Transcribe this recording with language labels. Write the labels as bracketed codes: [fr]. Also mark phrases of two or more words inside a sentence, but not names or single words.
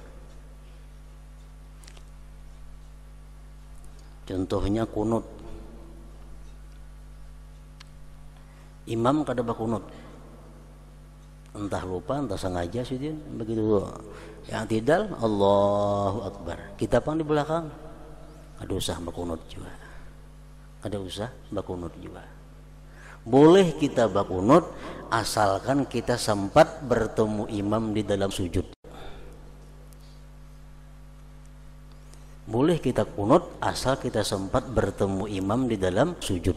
[bjn] Contohnya kunut. Imam kada bakunut, entah lupa entah sengaja sih dia begitu. Yang tidak, [ar] الله أكبر, [bjn] kita pang di belakang ada usah bakunut juga, ada usah bakunut juga. Boleh kita bakunut asalkan kita sempat bertemu imam di dalam sujud. Boleh kita kunut asal kita sempat bertemu imam di dalam sujud.